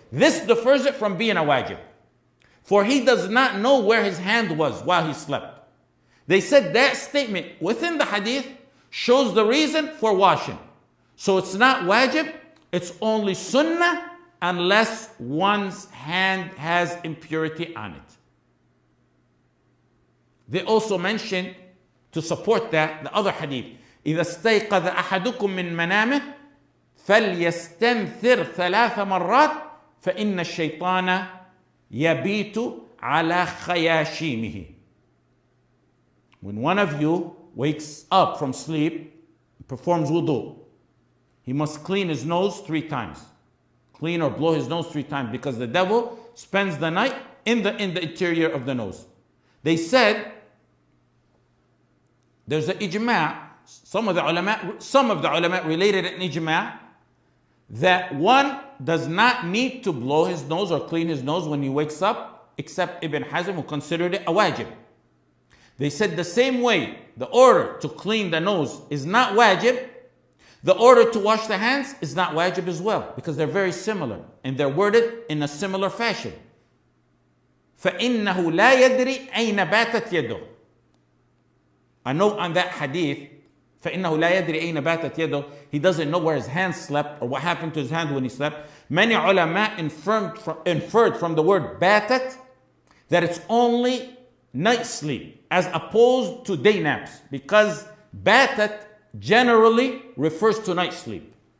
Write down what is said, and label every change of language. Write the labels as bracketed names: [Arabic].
[English] This defers it from being a wajib. For he does not know where his hand was while he slept. They said that statement within the hadith shows the reason for washing. So it's not wajib, it's only sunnah unless one's hand has impurity on it. They also mentioned, to support that, the other hadith, [Arabic] إذا استيقظ أحدكم من منامه فليستنثر 3 مرات فإن الشيطان يبيت على خياشيمه. [English] When one of you wakes up from sleep, performs wudu, he must clean his nose 3 times. Clean or blow his nose 3 times, because the devil spends the night in the interior of the nose. They said there's an ijma'. Some of the ulama related an ijma' that one does not need to blow his nose or clean his nose when he wakes up, except Ibn Hazm, who considered it a wajib. They said the same way the order to clean the nose is not wajib, the order to wash the hands is not wajib as well, because they're very similar and they're worded in a similar fashion. [Arabic] فَإِنَّهُ لَا يَدْرِي أَيْنَ بَاتَتْ يَدُهُ. [English] A note on that hadith, [Arabic] فَإِنَّهُ لَا يَدْرِي أَيْنَ بَاتَتْ يَدُهُ. [English] He doesn't know where his hand slept or what happened to his hand when he slept. Many ulama inferred from the word batat that it's only night sleep as opposed to day naps, because batat generally refers to night sleep.